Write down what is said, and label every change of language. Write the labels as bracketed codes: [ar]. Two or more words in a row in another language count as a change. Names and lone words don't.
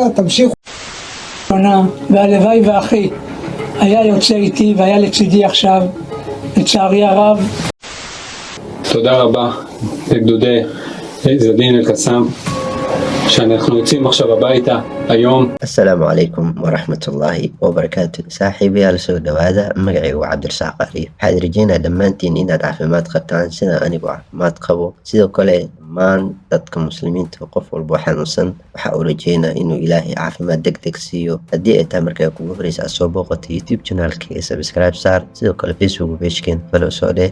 [he] תמשיכו. והלוואי ואחי היה יוצא איתי והיה לצידי עכשיו, לצערי הרב. תודה רבה לגדודי עז-א-דין אל-קסאם שאנחנו יוצאים עכשיו הביתה היום. [ar] السلام عليكم ورحمة الله وبركاته. [so] saaxiibayaal على soo dhawaada. magacaygu waa cabdirasaaq qariib. waxaad rajeynaa dhammaantiin inaad caafimaad qabtaan sida anigu caafimaad qabo. sidoo kale dhammaan dadka muslimiinta qof walbo xanuunsan waxaa uu rajeynaa inuu ilaahay caafimaad degdeg siiyo. haddii ay tahay markaa kugu horeysa aad soo booqatay youtube channelkii subscribe saar, sidoo kale facebook pagekeen follow soo dheh.